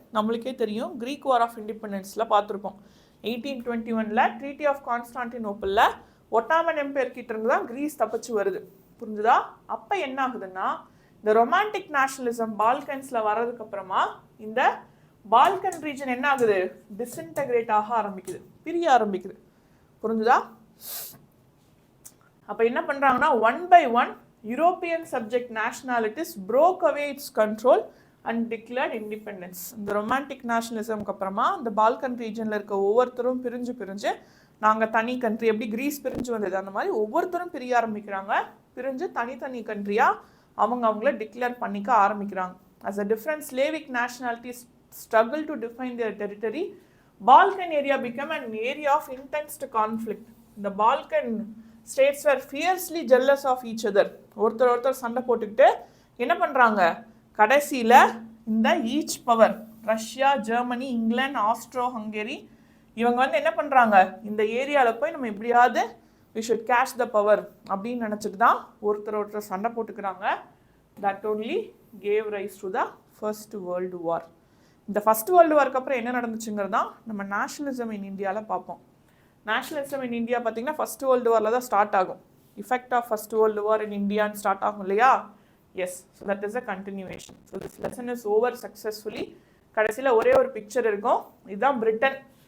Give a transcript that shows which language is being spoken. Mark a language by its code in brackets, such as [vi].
[ta] நம்மளுக்கே தெரியும், Greek war of இண்டிபெண்டன்ஸில் பார்த்துருப்போம். 1821 ட்ரீட்டி ஆஃப் கான்ஸ்டான்டினோப்பிளில் ஒட்டாமன் எம்பையர் கிட்ட இருந்து தான் கிரீஸ் தப்பிச்சு வருது. புரிஞ்சுதா? அப்போ என்ன ஆகுதுன்னா, இந்த ரொமான்டிக் நேஷனலிசம் பால்கன்ஸில் வர்றதுக்கு அப்புறமா இந்த பால்கன் ரீஜன் என்ன ஆகுது? டிஸ்இன்டகிரேட் ஆக ஆரம்பிக்குது, பிரிய ஆரம்பிக்குது. புரிஞ்சுதா? அப்போ என்ன பண்ணுறாங்கன்னா, [en] 1 by 1 European subject nationalities broke away its control and declared independence. [ta] இந்த ரொமான்டிக் நேஷனலிசம்க்கு அப்புறமா இந்த பால்கன் ரீஜனில் இருக்க ஒவ்வொருத்தரும் பிரிஞ்சு நாங்கள் தனி கண்ட்ரி, எப்படி கிரீஸ் பிரிஞ்சு வந்தது அந்த மாதிரி ஒவ்வொருத்தரும் பிரிய ஆரம்பிக்கிறாங்க. பிரிஞ்சு தனித்தனி கண்ட்ரியாக அவங்கள டிக்ளேர் பண்ணிக்க ஆரம்பிக்கிறாங்க. [en] as a different Slavic nationalities struggle to define their territory, Balkan area became an area of intense conflict. The Balkan states were fiercely jealous of each other. [ta] ஒருத்தர் சண்டை போட்டுக்கிட்டு என்ன பண்ணுறாங்க? கடைசியில் இந்த each power, Russia, Germany, England, astro Hungary, இவங்க வந்து என்ன பண்ணுறாங்க? இந்த ஏரியாவில் போய் நம்ம எப்படியாவது [en] we should catch the power [ta] அப்படின்னு நினச்சிட்டு தான் ஒருத்தர் சண்டை போட்டுக்கிறாங்க. [en] that only gave rise to the First World War. [ta] இந்த ஃபர்ஸ்ட் வேர்ல்டு வார்க்கு அப்புறம் என்ன நடந்துச்சுங்கிறது தான் நம்ம நேஷனலிசம் இன் இந்தியாவில் பார்ப்போம். நேஷனலிசம் இன் இந்தியா பார்த்தீங்கன்னா ஃபர்ஸ்ட் வேர்ல்டு வாரில் தான் ஸ்டார்ட் ஆகும். [en] effect of first world war in இந்தியான்னு [ta] ஸ்டார்ட் ஆகும் இல்லையா? [en] Yes. So that is a continuation. So this lesson is over successfully. [ta] கடைசியில் ஒரே ஒரு பிக்சர் இருக்கும். இதுதான் பிரிட்டன்.